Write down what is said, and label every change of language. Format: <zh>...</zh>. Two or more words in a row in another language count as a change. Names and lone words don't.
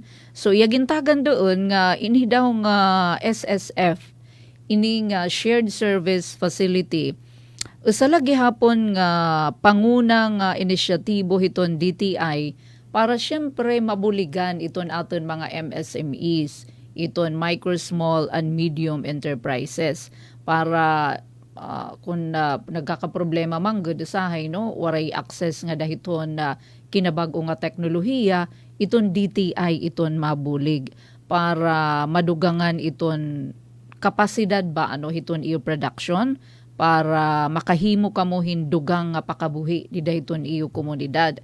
<war>So yagintagan doon nga ini daw nga SSF ini nga</war> <en>shared service facility.</en> <war>Usala gihapon nga pangunang inisyatibo hiton DTI para syempre mabuligan iton aton mga MSMEs, iton</war> <en>micro, small and medium enterprises</en> <war>para kung nagkakaproblema man gud usahay waray access nga dahiton na kinabag-o nga teknolohiya, iton DTI iton mabulig para madugangan iton kapasidad ba hiton iyo production para makahimo kamo hindugang nga pakabuhi di dahiton iyo komunidad.</war>